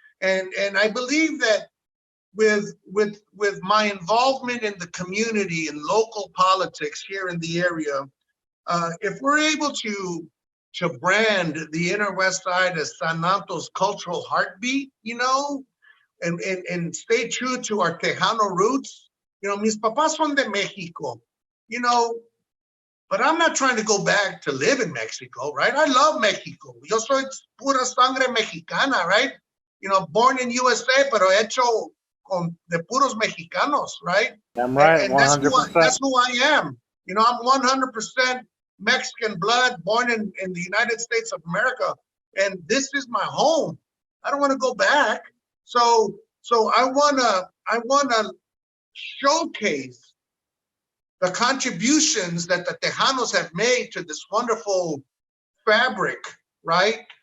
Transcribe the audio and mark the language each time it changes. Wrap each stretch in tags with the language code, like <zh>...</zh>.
<en>And I believe that with my involvement in the community and local politics here in the area, if we're able to brand the Inner West Side as San Antonio's cultural heartbeat, and stay true to our Tejano roots. You know,</en> <es>mis papás son de Mexico,</es> <en>you know, but I'm not trying to go back to live in Mexico, right? I love Mexico.</en> <es>Yo soy pura sangre mexicana,</es> <en>right? You know, born in USA,</en> <es>pero hecho con de puros mexicanos,</es> <en>right? I'm right, And 100%. that's who I am. You know, I'm 100% Mexican blood, born in the United States of America, and this is my home. I don't want to go back. So I wanna showcase the contributions that the Tejanos have made to this wonderful fabric, right?</en>